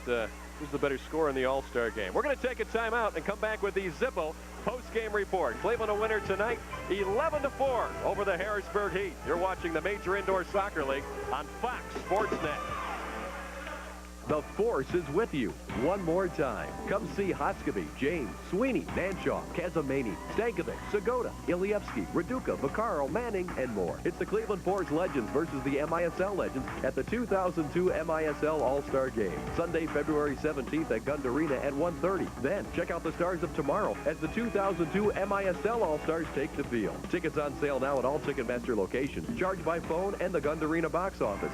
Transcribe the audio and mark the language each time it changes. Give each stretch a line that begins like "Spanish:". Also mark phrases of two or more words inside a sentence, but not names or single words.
English: Who's the better scorer in the All-Star game? We're going to take a timeout and come back with the Zippo post-game report. Cleveland a winner tonight, 11-4 over the Harrisburg Heat. You're watching the Major Indoor Soccer League on Fox Sports Net. The Force is with you one more time. Come see Hoskeby, James, Sweeney, Nanshaw, Kazamani, Stankovic, Segota, Ilievsky, Raduca, Vaccaro, Manning, and more. It's the Cleveland Force Legends versus the MISL Legends at the 2002 MISL All-Star Game. Sunday, February 17th at Gund Arena at 1:30. Then, check out the stars of tomorrow as the 2002 MISL All-Stars take the field. Tickets on sale now at all Ticketmaster locations. Charged by phone and the Gund Arena box office.